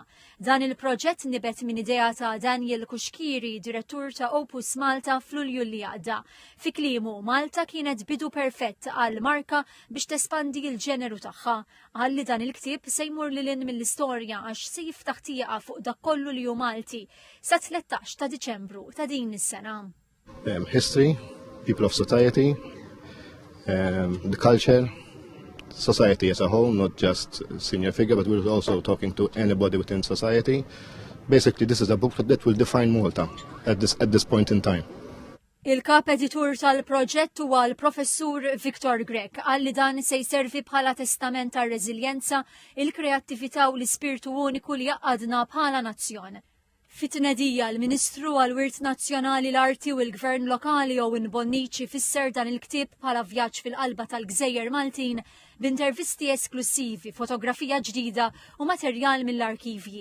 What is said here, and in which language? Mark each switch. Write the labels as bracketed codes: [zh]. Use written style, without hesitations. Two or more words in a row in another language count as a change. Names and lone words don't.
[mt] Dan il-proġett nibet minn idea ta' Daniel Kuxkiri, direttur ta' Opus Malta fl-Ulju li għadda. Fi kliemu, Malta kienet bidu perfett għal marka biex tespandi l-ġeneru tagħha. Għalli dan il-ktieb se jmur lilin mill-istorja għax se jiftaħ tieqa fuq dak kollu li hu Malti sa 13 ta' Diċembru ta' din is-sena. [en] History, people of society, the culture, society as a whole, not just senior figure, but we're also talking to anybody within society. Basically, this is a book that will define Malta at this point in time. [mt] Il-kap editur tal-proġett huwa l-professur Viktor Grek qal li dan se jservi bħala testament tar-reżiljenza, il-kreattività u l-ispirtu uniku li jaqadna bħala nazzjon. Fit-tnedija l-Ministru għall-Wirt Nazzjonali l-Arti u l-Gvern Lokali Owen Bonnici fisser dan il-ktieb bħala vjaġġ fil-qalba tal-Gżejjer Maltin b'intervisti esklusivi, fotografija ġdida u materjal mill-arkivji.